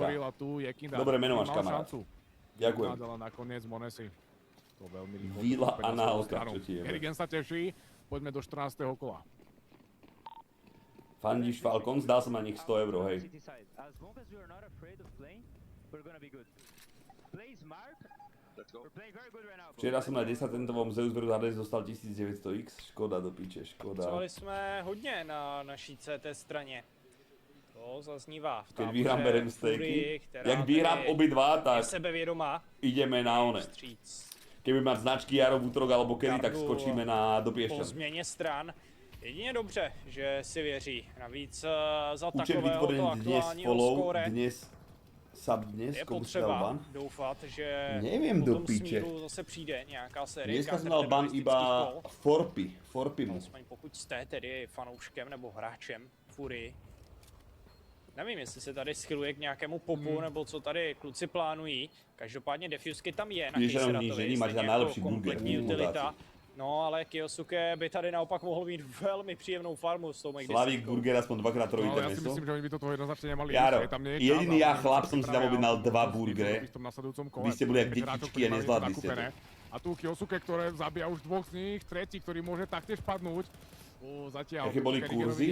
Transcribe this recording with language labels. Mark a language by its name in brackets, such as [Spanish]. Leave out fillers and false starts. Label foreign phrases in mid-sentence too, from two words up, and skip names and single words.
[Slovak] Dobré meno máš, kamarát. Ďakujem. Vila Análka, čo ti jebe? Kerrigan sa teší, poďme do 14. kola. Fandíš Falcons? Dal som na nich 100 €, hej. Včera som na 10-centovom Zeus vs Hades dostal 1900X. Škoda do piče, škoda. [Czech] Pracovali jsme hodně na naší CT straně. To zaznívá v [Slovak] Keď vyhrám, berem stéky. Jak vyhrám obidva, tak ideme na one. Keby mať značky Jaro v útorok alebo kedy, tak skočíme do Piešťan. [Czech] Po změně stran. Jedině dobře, že si věří. Navíc za [Slovak] Účet [Czech] takového to [Slovak] vytvorený dnes, [Czech] aktuálního [Slovak] follow, [Czech] skóre [Slovak] dnes, sub dnes, [Czech] je [Slovak] komu si dal [Czech] potřeba [Slovak] ban? [Czech] doufat, že [Slovak] Neviem [Czech] po [Slovak] do [Czech] tom [Slovak] piče. [Czech] smíru zase přijde nějaká série [Slovak] Dneska som dal ban iba Forpy mu. [Czech] Aspoň pokud jste tedy fanouškem nebo hráčem Furii. Nevím, jestli se tady schyluje k nějakému popu, nebo co tady kluci plánují. Každopádně defusky tam je na Kejseratovi, stejně jako kompletní utilita. No, ale Kyosuke by tady naopak mohl mít velmi příjemnou farmu s tou Make [Slovak] Slavík Burger aspoň dvakrát trojité no, ja si meso. myslím, že oni by toto jednoznačne nemali. Jaro, jediný ja chlap som si tam objednal 2 burgery. Vy ste boli jak detičky a nezvládli ste to. A tu Kyosuke, ktoré zabíja už dvoch z nich, tretí, ktorý môže taktiež padnúť. Zatiaľ, aké boli kurzy?